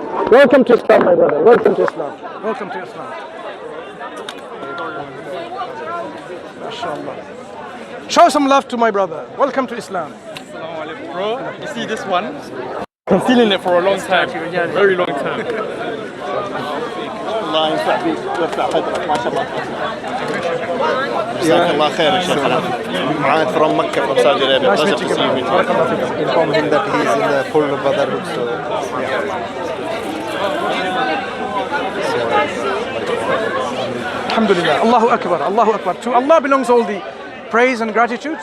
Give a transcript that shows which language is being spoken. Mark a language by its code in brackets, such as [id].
[en] Welcome to Islam, my brother. Welcome to Islam. Welcome to Islam. MashaAllah. Show some love to my brother. Welcome to Islam. Bro, you see this one? I'm feeling it for a long time. Very long time. [ar] الله ينفع بك ويرفع قدرك ما شاء الله. جزاك الله خير يا شيخ. [en] معاذ from Mecca from Saudi Arabia. Pleasure to see you. Inform him that he is in the full brotherhood. So Alhamdulillah. Allahu Akbar. Allahu Akbar. To Allah belongs all the praise and gratitude.